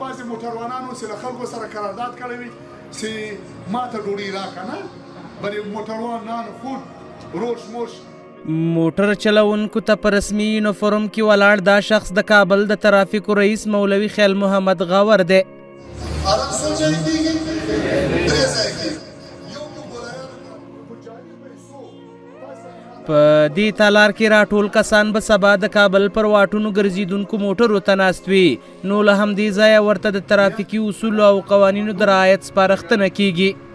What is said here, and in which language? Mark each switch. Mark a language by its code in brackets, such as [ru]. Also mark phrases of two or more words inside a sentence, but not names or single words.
[ps] داسې موټروانانو چې له خلکو سره قرارداد کړی وي چې ما ته ډوډۍ راکړه نه بلې موټروان [fa] نان خود روش موش [ps] موټر چلونکو ته په رسمي یونیفورم کې ولاړ دا شخص د کابل د ترافیکو رئیس مولوي خیل محمد غاور دی. په دې تالار کې راټول کسان به سبا د کابل پر واټونو ګرځېدونکو موټرو ته ناست وي، نو له همدې ځایه ورته د ترافیکي اصولو او قوانینو د رعایت سپارښتنه کیږي.